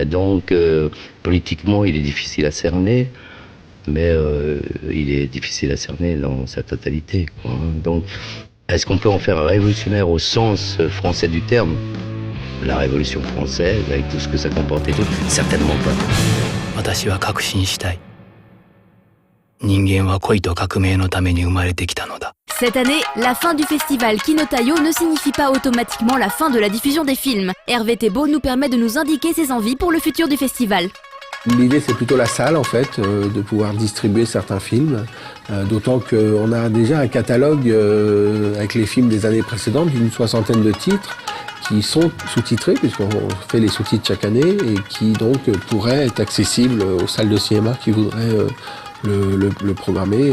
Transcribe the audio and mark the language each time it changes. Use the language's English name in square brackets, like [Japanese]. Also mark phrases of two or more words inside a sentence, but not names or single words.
[French] Donc, politiquement, il est difficile à cerner, mais il est difficile à cerner dans sa totalité, quoi, hein. Donc, est-ce qu'on peut en faire un révolutionnaire au sens français du terme? La Révolution française, avec tout ce que ça comportait, tout, certainement pas. [Japanese] 私は確信したい。人間は恋と革命のために生まれてきたのだ。 [French] Cette année, la fin du festival Kinotayo ne signifie pas automatiquement la fin de la diffusion des films. Hervé Thébault nous permet de nous indiquer ses envies pour le futur du festival. L'idée, c'est plutôt la salle, en fait, de pouvoir distribuer certains films, d'autant qu'on a déjà un catalogue avec les films des années précédentes, d'une 60aine de titres, qui sont sous-titrés, puisqu'on fait les sous-titres chaque année, et qui donc pourraient être accessibles aux salles de cinéma qui voudraient le programmer.